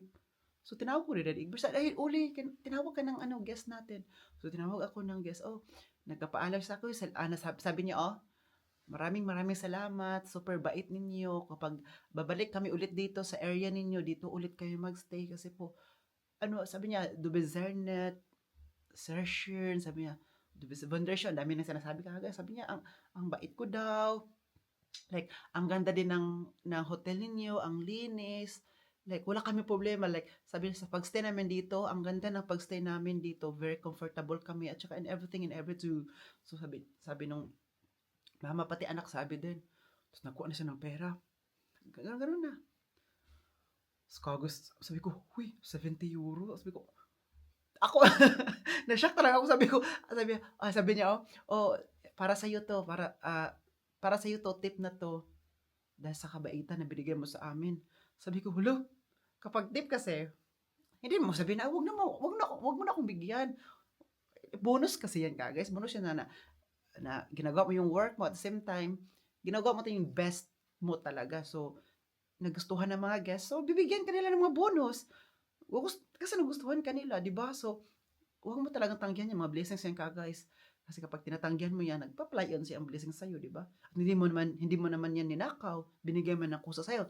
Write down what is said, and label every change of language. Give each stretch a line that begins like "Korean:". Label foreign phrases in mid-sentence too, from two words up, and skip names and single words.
Filipino: So, tinawag ko rin Dad Egbert. Uli, tinawag ka ng guest natin. So, tinawag ako ng guest. Nagpapaalam sa ako. Sabi niya, maraming salamat. Super bait ninyo. Kapag babalik kami ulit dito sa area ninyo, dito ulit kayo magstay. Kasi po, sabi niya,
German: du bist sehr nett, sehr schön.
Filipino: Sabi niya,
German: du bist wunderschön.
Filipino: Dami nang sinasabi kagad. Sabi niya, ang bait ko daw. Like, ang ganda din ng hotel ninyo, ang linis. Like, wala kami problema. Like, sabi niya, sa pagstay namin dito, ang ganda ng pagstay namin dito.
English: Very comfortable
Filipino: kami. At saka
English: in everything.
Filipino: So, sabi nung mama, pati anak, sabi din. Tapos nakuha na siya ng pera. Ganun na. Sabi ko, huy, 70 euro. Sabi ko, ako, na-shock talaga ako. Sabi niya, para sa'yo to, para sa'yo to, tip na to. Dahil sa kabaitan na binigay mo sa amin. Sabi ko, hulo, kapag tip kasi, hindi mo sabihin na, wag mo na akong bigyan. Bonus kasi yan guys. Bonus yan na ginagawa mo yung work mo
English: at the same time,
Filipino: ginagawa mo ito yung best mo talaga. So, nagustuhan ng mga guests. So, bibigyan ka nila ng mga bonus. Kasi nagustuhan ka nila, di ba? So, huwag mo talagang tanggihan yung mga blessings yan guys. Kasi kapag tinatanggihan mo yan, nagpa-apply yan siya ang blessings sa'yo, di ba? Hindi mo naman yan ninakaw, binigay mo ng kusa sa'yo.